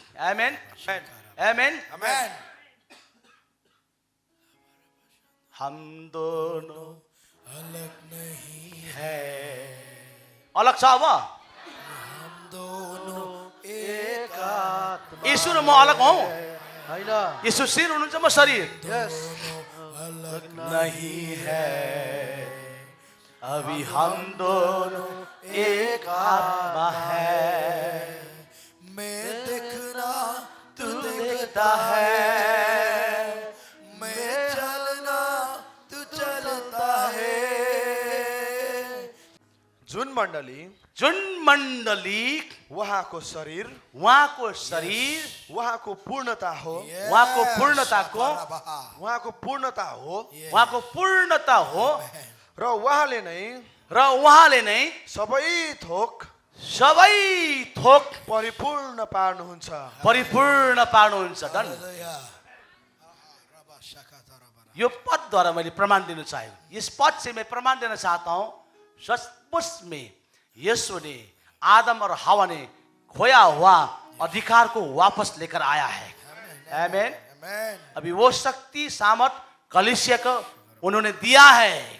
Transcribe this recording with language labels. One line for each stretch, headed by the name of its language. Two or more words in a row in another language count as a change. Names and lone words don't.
Hindi: आमेन आमेन। Amen. हम दोनों अलग नहीं
Nepali: है। अलग छ अब?
Hindi: हम दोनों एक आत्मा
Nepali: यीशु र म अलग हौ? होइन। यीशु सिर हुनुहुन्छ, म शरीर।
Hindi: अलग नहीं है, अभी हम दोनों एक आत्मा है। मैं देखना तू देखता है, मैं चलना तू चलता है।
Nepali: जुन मण्डली जुन मण्डली उहाँको शरीर, उहाँको शरीर, उहाँको पूर्णता हो, उहाँको पूर्णताको उहाँको पूर्णता हो उहाँको पूर्णता हो र उहाँले नै सबै थोक परिपूर्ण पार्नुहुन्छ। परिपूर्ण पार्नुहुन्छ। धन यो पदद्वारा मैले प्रमाण दिन चाहे,
Hindi: इस पद से मैं प्रमाण देना चाहता हूं, सचमुच में यीशु ने आदम और हवा ने खोया हुआ अधिकार को वापस लेकर आया है। आमेन। Amen. अभी वो शक्ति सामर्थ कलीसिया को उन्होंने दिया है।